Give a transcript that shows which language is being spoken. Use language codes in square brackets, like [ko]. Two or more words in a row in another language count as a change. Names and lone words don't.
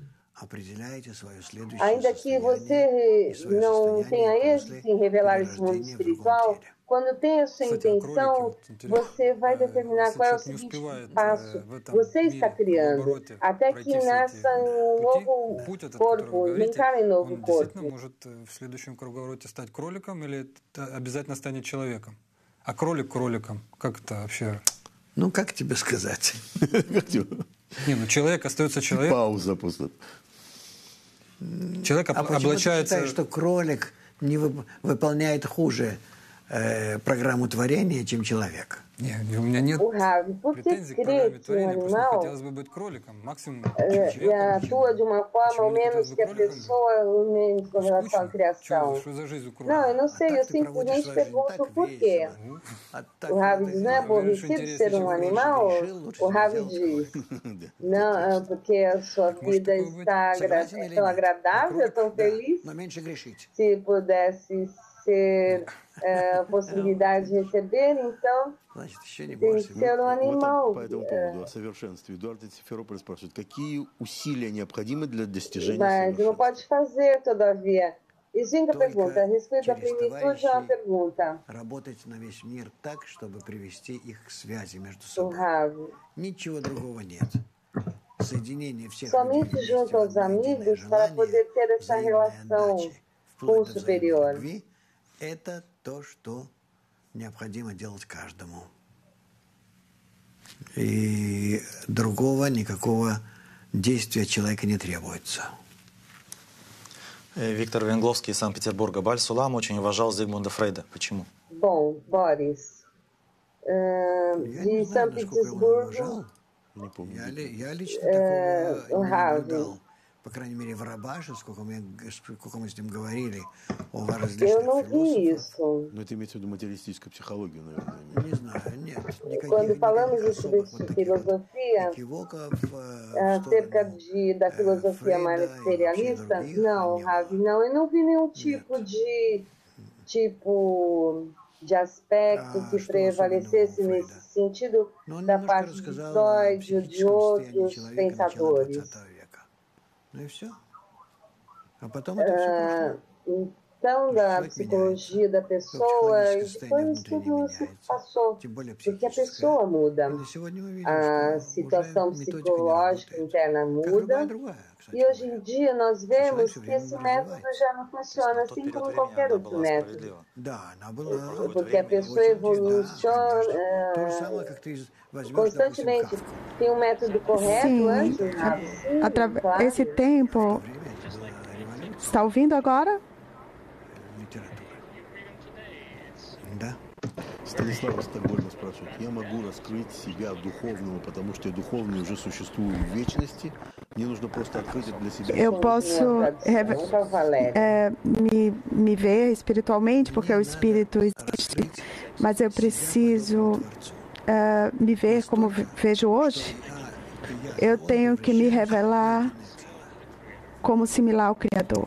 [pt] Ainda que você não tenha êxito em revelar esse mundo espiritual, quando tem a sua intenção, você vai determinar qual é o seguinte passo. Você está criando, até que nasça um novo corpo, reencarne em novo corpo. [ru] В следующем круговороте стать кроликом или обязательно станет человеком? А кролик кроликом, как это вообще? Ну, как тебе сказать? Не, ну человек остается человеком. Пауза после. Человек облачается... Почему ты считаешь, что кролик не выполняет хуже программу творения, чем человек? Нет, у меня нет претензий к программе творения, просто хотелось бы быть кроликом, максимум [pt] atua de uma forma ao menos que a pessoa, menos com relação à criação. [ru] Что за жизнь у кролика? [pt] Não, eu não sei, eu simplesmente pergunto por quê. O Rav diz, não é aborrecido ser um animal? O Rav diz, não, porque a sua vida está tão agradável, tão feliz. Se pudesse ter possibilidade de receber, então tem que ser um animal. [ru] По этому поводу, о совершенстве. Эдуард из Симферополя спрашивает, какие усилия необходимы для достижения [pt] Mas não pode fazer, todavia. E cinco perguntas. A respeito da plenitude é uma pergunta. [ru] Работать на весь мир так, чтобы привести их к связи между [pt] O [ru] собой. [pt] Rav. [ru] Ничего другого нет. Соединение всех [pt] Somente [ru] людей [pt] junto aos amigos para poder ter essa relação com o superior. [ru] Это то, что необходимо делать каждому. И другого никакого действия человека не требуется. Виктор Венгловский из Санкт-Петербурга. Баль Сулам очень уважал Зигмунда Фрейда. Почему? [pt] Bom, Boris, de São Petersburgo, [ru] Не помню. Я лично такого не наблюдал. По крайней мере, в Рабаше, сколько мы с ним говорили о различных [pt] eu não vi [ru] философах. [pt] isso. [ru] Но это имеется в виду материалистическую психологию, наверное. Не знаю, нет. [pt] Quando falamos sobre filosofia, acerca da filosofia materialista, não, Ravi, não, eu não vi nenhum tipo de aspecto que prevalecesse nesse sentido da parte de Freud ou de outros pensadores. [ru] Ну и все. А потом это все прошло. [pt] Então, da psicologia da pessoa, e depois tudo se passou, porque a pessoa muda, a situação psicológica interna muda, e hoje em dia nós vemos que esse método já não funciona assim como qualquer outro método, porque a pessoa evoluciona constantemente. Tem um método correto antes? Sim, esse tempo... Está ouvindo agora? [ru] Станислав из Стокгольма спрашивает, я могу раскрыть себя духовного, потому что я духовный уже существую в вечности? Мне нужно просто открыть это для себя. [pt] Eu posso me ver espiritualmente, porque o espírito existe, mas eu preciso me ver como vejo hoje. Eu tenho que me revelar como similar ao Criador.